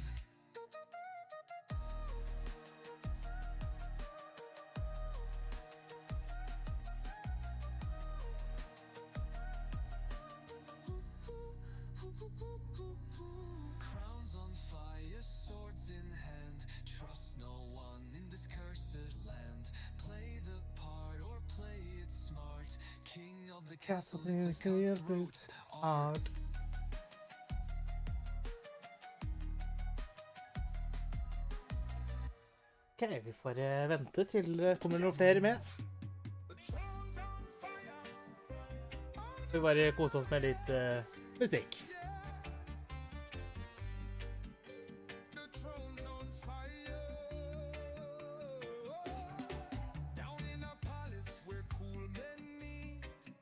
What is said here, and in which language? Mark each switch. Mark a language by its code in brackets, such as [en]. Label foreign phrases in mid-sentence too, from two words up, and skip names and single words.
[en] Crowns on fire, swords in hand. Trust no one in this cursed land. Play the part or play it smart. King of the castle, it's a cutthroat art. [no] Ok, vi får vente til det kommer noen flere med. Vi bare kose oss med litt musikk. [en] The throne's on fire. Down in a palace where cool men meet.